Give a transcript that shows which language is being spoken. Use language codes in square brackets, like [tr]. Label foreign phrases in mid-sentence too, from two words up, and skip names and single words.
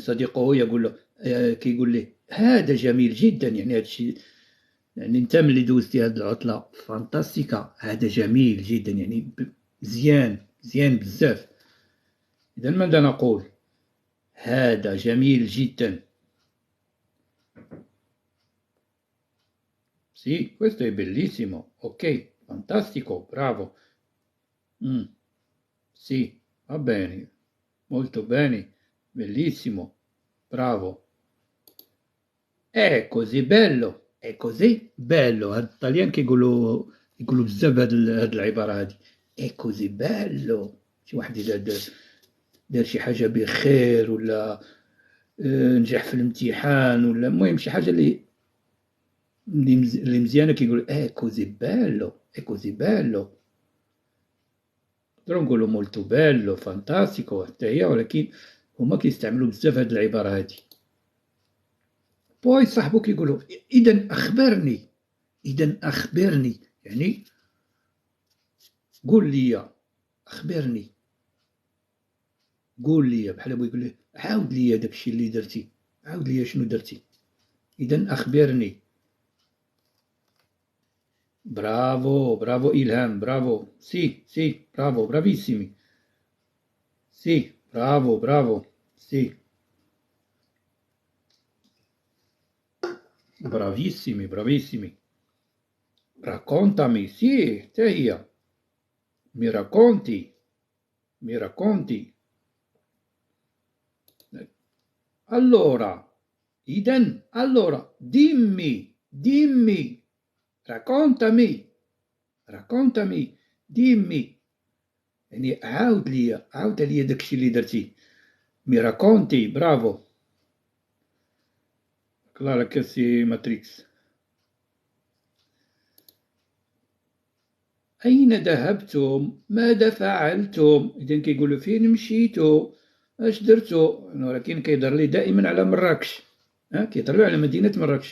[ar] صديقه يقول له كيقول له هذا جميل جدا، يعني هذا الشيء يعني انت ملي دوزتي هذه العطله فانتاستيكا. هذا جميل جدا يعني مزيان بزاف. اذا ماذا نقول؟ هذا جميل جدا. [it] Sì, questo è bellissimo. Ok, fantastico, bravo. Sì, va bene, molto bene, bellissimo, bravo. È così bello. [ar] هاد الطليان يقولوا بزاف هاد العبارة هادي. [it] è così bello. [ar] شي واحد إذا دار شي حاجة بخير ولا نجح في الامتحان ولا المهم شي حاجة اللي مزيانة كيقول [it] è così bello. [ar] نقدروا نقولوا [it] molto bello fantastico [ar] حتى هي، ولكن هما كيستعملوا بزاف هاد العبارة هادي. بوي صاحبو كيقولوا إذا أخبرني يعني قول لي. أخبرني قول لي بحال بغا يقول له عاود لي داكشي اللي درتي. عاود لي شنو درتي. إذا أخبرني. برافو إلهام. برافو. [it] sì bravo bravissimi. sì bravo sì bravissimi. Raccontami. Sì, [ar] حتى هي. [it] mi racconti. Allora dimmi, raccontami, dimmi. [ar] يعني عاود لي داكشي اللي درتي. [it] mi racconti. bravo. كلارا كاسي ماتريكس. [ar] أين ذهبتم؟ ماذا فعلتم؟ إذا كيقولوا فين مشيتوا؟ اش درتوا؟ ولكن كيهضر لي دائما على مراكش. كيطلعوا على مدينة مراكش.